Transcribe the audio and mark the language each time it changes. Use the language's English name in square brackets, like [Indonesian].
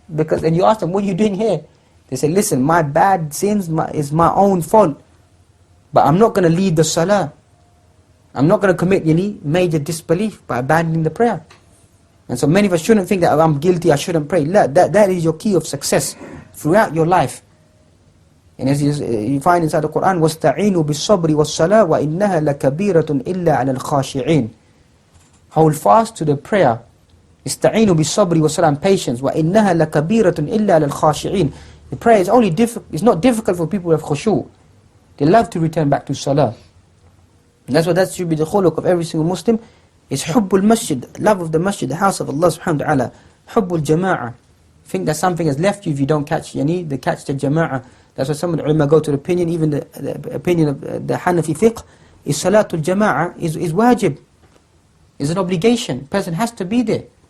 [English] And you ask them, what are you doing here? They say, listen, my bad sins is my own fault. But I'm not going to lead the salah. I'm not going to commit any major disbelief by abandoning the prayer. And so many of us shouldn't think that I'm guilty, I shouldn't pray. La, that is your key of success throughout your life. And as you find inside the Qur'an, [Arabic] وَاسْتَعِينُوا بِالصَّبْرِ وَالصَّلَاةِ وَإِنَّهَا لَكَبِيرَةٌ إِلَّا عَلَى الْخَاشِعِينَ. [English] Hold fast to the prayer. [Arabic] استعينوا بالصبر والصلاة, patience. وإنها لكبيرة إلا على الخاشعين. [English] The prayer is only it's not difficult for people who have khushu'. They love to return back to salah. And that's what that should be the khuluq of every single Muslim, is hubbul masjid, love of the masjid, the house of Allah subhanahu wa ta'ala, hubbul jama'ah. Think that something has left you if you don't catch the jama'ah. That's why some of the ulama go to the opinion, even the opinion of the Hanafi fiqh, is salatul jama'ah is wajib, is an obligation. Person has to be there.